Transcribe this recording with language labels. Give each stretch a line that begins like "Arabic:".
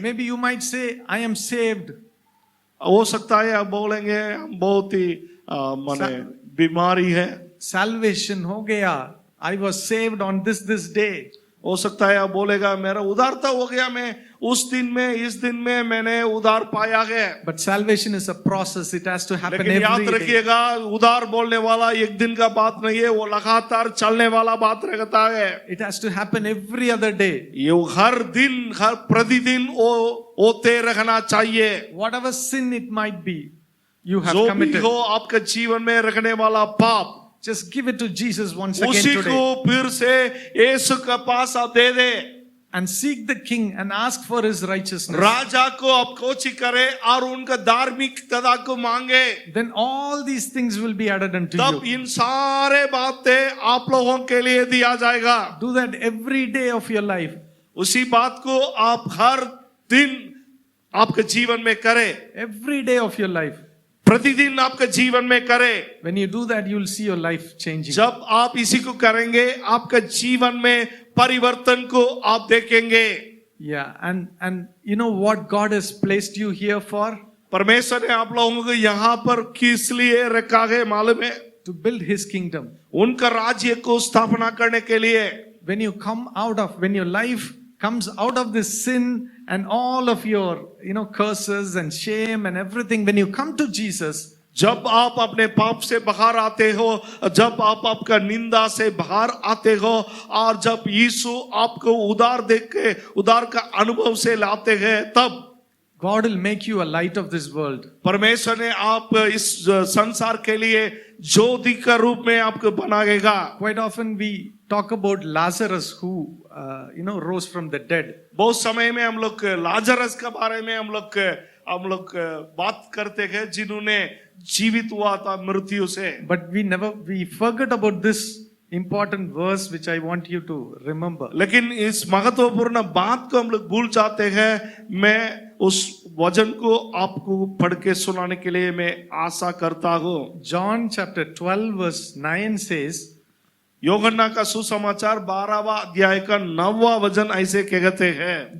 English: maybe you might say, I am saved.
Hindi: हो सकता है आप बोलेंगे हम बहुत ही माने बीमारी है। Salvation हो गया.
English: I was saved on this day.
Hindi: हो सकता है आप बोलेगा मेरा उद्धारता हो गया, मैं उस दिन में इस दिन में मैंने उद्धार पाया है।
English: But salvation is a process. It has to happen
Hindi: लेकिन याद
English: every day.
Hindi: रखिएगा उद्धार बोलने वाला एक दिन का बात नहीं है, वो लगातार चलने वाला बात रहता है।
English: It has to happen every other day.
Hindi: ये हर दिन हर प्रतिदिन होते रहना चाहिए।
English: Whatever sin it might be, you have
Hindi: जो भी
English: committed.
Hindi: हो आपके जीवन में रखने वाला पाप,
English: Just give it to Jesus once again
Hindi: उसी
English: today.
Hindi: को फिर से यीशु के पास आप दे दे।
English: And seek the king and ask for his righteousness.
Hindi: राजा को आप कोची करे और उनका धार्मिकता को मांगे,
English: Then all these things will be added unto
Hindi: तब
English: you.
Hindi: इन सारे बातें आप लोगों के लिए दिया जाएगा।
English: Do that every day of your life.
Hindi: उसी बात को आप हर दिन आपके जीवन में करें,
English: Every day of your life.
Hindi: प्रतिदिन आपके जीवन में करें।
English: When you do that, you will see your life changing.
Hindi: जब आप इसी को करेंगे आपके जीवन में परिवर्तन को आप देखेंगे।
English: Yeah, and you know what God has placed you here for?
Hindi: परमेश्वर ने आप लोगों को यहाँ पर किस लिए रखा है मालूम है?
English: To build his kingdom.
Hindi: उनका राज्य को स्थापना करने के लिए।
English: When you come out of, when your life comes out of this sin and all of your, curses and shame and everything, when you come to Jesus,
Hindi: जब आप अपने पाप से बाहर आते हो, जब आप आपका निंदा से बाहर आते हो और जब यीशु आपको उद्धार देख के उद्धार का अनुभव से लाते हैं, तब
English: God will make you a light of this world.
Hindi: परमेश्वर ने आप इस संसार के लिए ज्योति का रूप में आपको बनाएगा।
English: Quite often we talk about Lazarus who, rose from the dead.
Hindi: बहुत समय में हम लोग लाजरस के बारे में हम लोग बात करते हैं जिन्होंने जीवित हुआ था मृत्यु से।
English: But we forget about this important verse which I want you to remember.
Hindi: लेकिन इस महत्वपूर्ण बात को हम लोग भूल जाते हैं। मैं उस वचन को आपको पढ़ के सुनाने के लिए मैं आशा करता हूँ।
English: John chapter 12 verse 9 says,
Hindi: यूहन्ना का सुसमाचार 12वां अध्याय का 9वां वचन ऐसे कहते हैं,